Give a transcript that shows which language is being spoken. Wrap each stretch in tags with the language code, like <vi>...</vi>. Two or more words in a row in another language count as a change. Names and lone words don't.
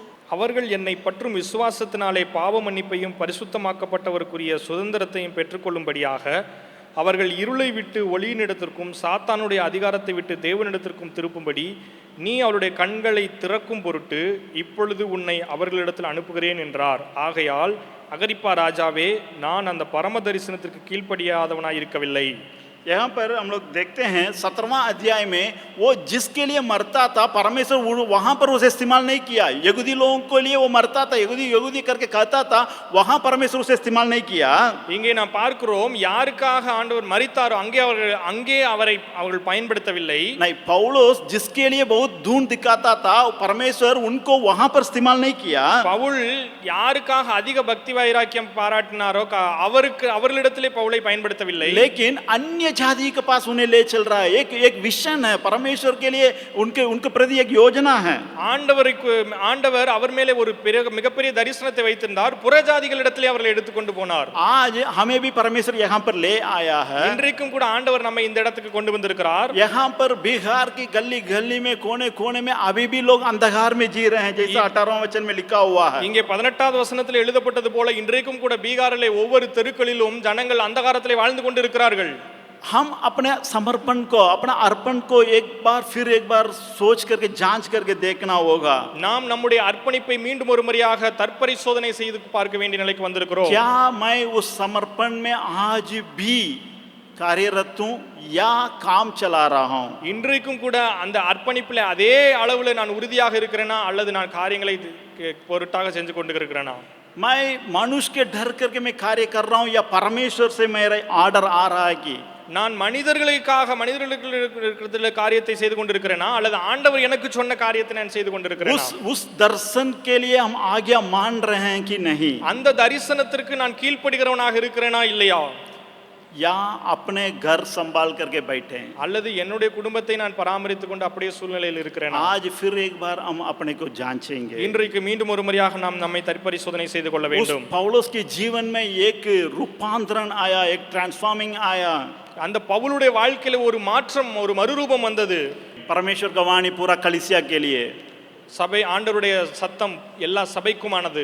<ta>அவர்கள் என்னை பற்றும் விசுவாசத்தினாலே பாவ மன்னிப்பையும் பரிசுத்தமாக்கப்பட்டவருக்குரிய சுதந்திரத்தையும் பெற்றுக்கொள்ளும்படியாக அவர்கள் இருளை விட்டு ஒளியினிடத்திற்கும் சாத்தானுடைய அதிகாரத்தை விட்டு தேவனிடத்திற்கும் திருப்பும்படி நீ அவருடைய கண்களை திறக்கும் பொருட்டு இப்பொழுது உன்னை அவர்களிடத்தில் அனுப்புகிறேன் என்றார். ஆகையால் அகரிப்பா ராஜாவே, நான் அந்த பரம தரிசனத்திற்கு கீழ்ப்படியாதவனாய் இருக்கவில்லை.</ta> <hi>यहाँ पर हम लोग देखते हैं 17वां अध्याय में वो जिसके लिए मरता था परमेश्वर वहाँ पर उसे इस्तेमाल नहीं किया। यहूदी लोगों के लिए वो मरता था, यहूदी यहूदी करके कहता था, वहाँ परमेश्वर उसे इस्तेमाल नहीं किया।</hi> <ta>இங்கே நாம் பார்க்கிறோம், யாருக்காக ஆண்டவர் மரித்தாரோ அங்கே அவர்கள் பயன்படுத்தவில்லை.</ta> <hi>नहीं, पौलुस जिसके लिए बहुत धून दिखाता था परमेश्वर उनको वहाँ पर इस्तेमाल नहीं किया।</hi> <ta>பவுல் யாருக்காக அதிக பக்தி வைராக்கியம் பாராட்டினாரோ அவர்களிடத்திலே பவுலை பயன்படுத்தவில்லை.</ta> <hi>लेकिन अन्य जाति के पास उन्हें ले चल रहा है। एक विजन है परमेश्वर के लिए, उनके प्रति एक योजना है।</hi> <ta>ஆண்டவர் அவர் மேலே ஒரு மிகப்பெரிய தரிசனத்தை வைத்திருந்தார். புறஜாதிகளிடத்திலே அவர்களை எடுத்துக்கொண்டு போனார்.</ta> <hi>आज हमें भी परमेश्वर यहाँ पर ले आया है।</hi> <ta>இன்றைக்கும் கூட ஆண்டவர் நம்மை இந்த இடத்துக்கு கொண்டு வந்திருக்கிறார்.</ta> <hi>यहाँ पर बिहार की गली गली में कोने कोने में अभी भी लोग अंधकार में जी रहे हैं, जैसा 18वां वचन में लिखा हुआ है।</hi> <ta>இங்கே 18வது வசனத்தில் எழுதப்பட்டது போல இன்றைக்கும் கூட பீகாரிலே ஒவ்வொரு தெருக்களிலும் ஜனங்கள் அந்தகாரத்திலே வாழ்ந்து கொண்டிருக்கிறார்கள்.</ta> <hi>हम अपने समर्पण को, अपना अर्पण को एक बार सोच करके जांच करके देखना होगा।</hi> <ta>நாம் நம்முடைய அர்ப்பணிப்பை மீண்டும் ஒரு முறையாக தற்பரிசோதனை செய்து பார்க்க வேண்டிய நிலைக்கு வந்திருக்கிறோம்.</ta> <hi>क्या मैं उस समर्पण में आज भी कार्यरत हूं या काम चला रहा हूं?</hi> <ta>இன்றைக்கும் கூட அந்த அர்ப்பணிப்பில் அதே அளவுல நான் உறுதியாக இருக்கிறேனா அல்லது நான் காரியங்களை பொருட்டாக செஞ்சு கொண்டு இருக்கிறேனா?</ta> <hi>मैं मनुष्य के डर करके मैं कार्य कर रहा हूं या परमेश्वर से मेरा ऑर्डर आ रहा है कि</hi> <ta>நான் மனிதர்களுக்கு காரியத்தை செய்து கொண்டிருக்கிறேனா அல்லது ஆண்டவர் எனக்கு சொன்ன காரியத்தை நான் செய்து கொண்டிருக்கிறேனா?</ta> <hi>उस दर्शन के लिए हम आज्ञा मान रहे हैं कि नहीं?</hi> <ta>அந்த தரிசனத்திற்கு நான் கீழ்ப்படுகிறவனாக இருக்கிறேனா இல்லையா?</ta> <hi>या अपने घर संभाल करके बैठे हैं?</hi> <ta>அல்லது என்னுடைய குடும்பத்தை நான் பராமரித்துக் கொண்டு அப்படியே சூழ்நிலையில் இருக்கிறேனா?</ta> <hi>आज फिर एक बार हम अपने को जांचेंगे।</hi> <ta>இன்றைக்கு மீண்டும் ஒரு முறையாக நாம் நம்மை தற்பரிசோதனை செய்து கொள்ள வேண்டும்.</ta> <hi>पौलुस के जीवन में एक रूपांतरण आया, एक ट्रांसफॉर्मिंग आया।</hi> <ta>அந்த பவுலுடைய வாழ்க்கையில ஒரு மாற்றம், ஒரு மறுரூபம் வந்தது.</ta> <hi>परमेश्वर का वाणी पूरा कलीसिया के लिए,</hi> <ta>சபை ஆண்டவருடைய சத்தம் எல்லா சபைக்குமானது.</ta>